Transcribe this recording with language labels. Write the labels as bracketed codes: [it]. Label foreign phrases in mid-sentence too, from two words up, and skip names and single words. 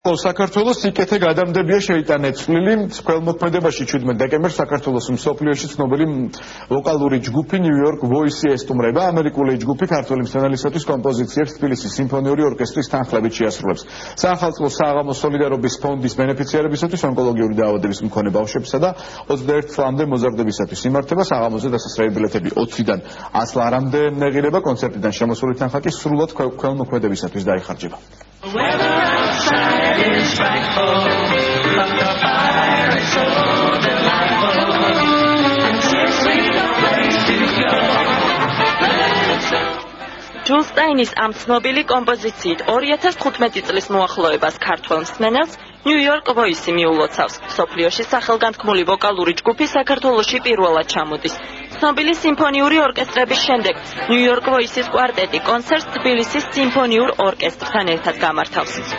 [ka] საქართველოს სიკეთე გადამდებია შეიტანეთ წვლილი ქველმოქმედებაში 17 დეკემბერს საქართველოს მსოფლიოში ცნობილი ვოკალური ჯგუფი New York Voice ესტუმრება ამერიკული ჯგუფი ქართველი მსმენელისათვის კომპოზიციებს თბილისის სიმფონიური ორკესტრის თანხლებით შეასრულებს. სახელმწიფო საღამოს სოლიდარობის ფონდის ბენეფიციარებისათვის ონკოლოგიური დაავადების მქონე ბავშვებსა და 21 წლამდე მოზარდებისათვის იმართება საღამოზე დასასრული ბილეთები 20-დან 100 ლარამდე ღირება კონცერტიდან შემოსული თანხა კი სრულად ქველმოქმედებისათვის დაიხარჯება. [en] It's frightful, but the fire is so delightful, and seriously no place to go. [ka] ჯულ სტაინის ამ ცნობილი კომპოზიციით 2015 წლის მოახლოებას ქართველ მსმენელს New York Voice მიულოცავს. მსოფლიოში სახელგანთქმული ვოკალური ჯგუფი საქართველოში პირველად ჩამოდის. ცნობილი სიმფონიური ორკესტრების შემდეგ New York Voice-ის კვარტეტი კონცერტს თბილისის სიმფონიურ ორკესტრთან ერთად გამართავს.